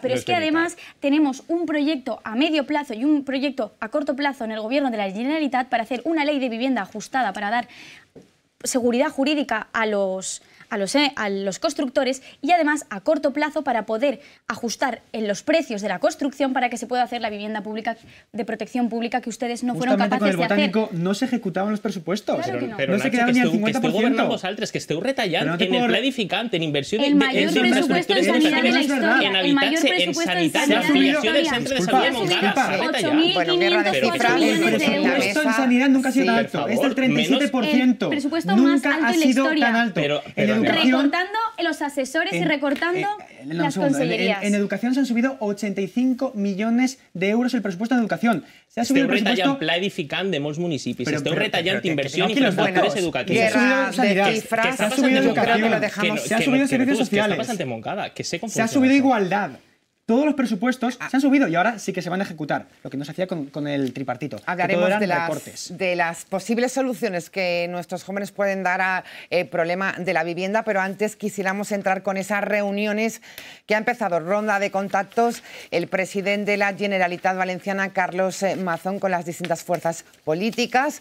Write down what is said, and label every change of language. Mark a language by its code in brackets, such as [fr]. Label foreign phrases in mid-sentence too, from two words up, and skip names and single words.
[es] Pero es que además tenemos un proyecto a medio plazo y un proyecto a corto plazo en el gobierno de la Generalitat para hacer una ley de vivienda ajustada para dar seguridad jurídica a los constructores y además a corto plazo para poder ajustar en los precios de la construcción para que se pueda hacer la vivienda pública de protección pública que ustedes no fueron capaces de hacer. No se ejecutaven los presupuestos. Claro que no. [ca] Però [es] no se quedaven ni el 50%. [ca] Que esteu governant vosaltres, que esteu retallant en el pla edificant, en inversió [es] el mayor presupuesto en sanidad de la historia, [ca] en habitatge, en sanitat, en ampliació del centre de salud de Montcada. [es] 8.504 millones de euros. El presupuesto en sanidad nunca ha sido tan alto. Es del 37%. El presupuesto más alto en la historia. Recortando los asesores y recortando las consellerías. En educación se han subido 85 millones de euros el presupuesto de educación. Se ha subido el presupuesto... [ca] Esteu retallant pla edificant de molts municipis, esteu retallant inversió en infraestructures educatives. [es] Guerra de cifras, se ha subido educación, se ha subido servicios sociales, ¿Qué está pasando en Montcada? [ca] Que sé com [es] se ha subido igualdad. todos los presupuestos se han subido y ahora sí que se van a ejecutar, lo que no se hacía con el tripartito. Hablaremos de las posibles soluciones que nuestros jóvenes pueden dar al problema de la vivienda, pero antes quisiéramos entrar con esas reuniones que ha empezado ronda de contactos el presidente de la Generalitat Valenciana, Carlos Mazón, con las distintas fuerzas políticas.